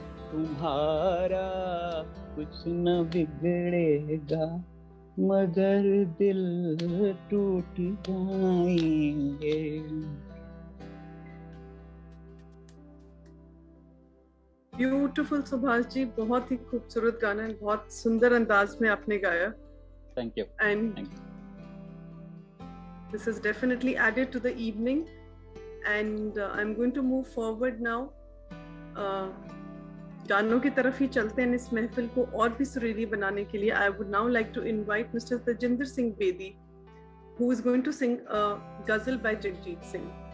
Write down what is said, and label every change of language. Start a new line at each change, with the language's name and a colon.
Hindi: तुम्हारा कुछ न बिगड़ेगा, मगर दिल टूट जाएंगे. ब्यूटीफुल सुभाष जी, बहुत ही खूबसूरत गाना है, बहुत सुंदर अंदाज में आपने गाया.
English: Thank you. And this is definitely added to the evening. And I'm going to move forward now.
Hindi: गानों की तरफ ही चलते हैं इस महफिल को और भी सुरीली बनाने के लिए.
English: I would now like to invite Mr. Tajinder Singh Bedi, who is going to sing a ghazal by Jagjit Singh.